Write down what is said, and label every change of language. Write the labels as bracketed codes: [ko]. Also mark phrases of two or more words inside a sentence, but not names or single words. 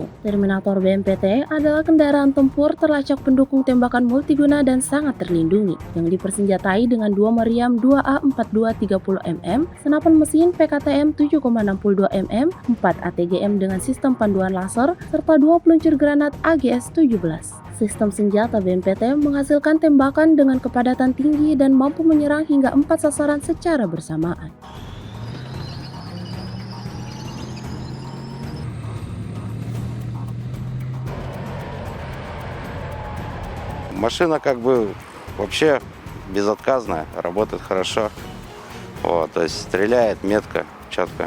[id] Terminator BNPT adalah kendaraan tempur terlacak pendukung tembakan multiguna dan sangat terlindungi yang dipersenjatai dengan 2 meriam 2A42 30 mm, senapan mesin PKTM 7,62 mm, 4 ATGM dengan sistem panduan laser, serta 2 peluncur granat AGS-17. Sistem senjata BNPT menghasilkan tembakan dengan kepadatan tinggi dan mampu menyerang hingga 4 sasaran secara bersamaan. [ru] Машина как бы вообще безотказная, работает хорошо. Вот, то есть стреляет метко, четко.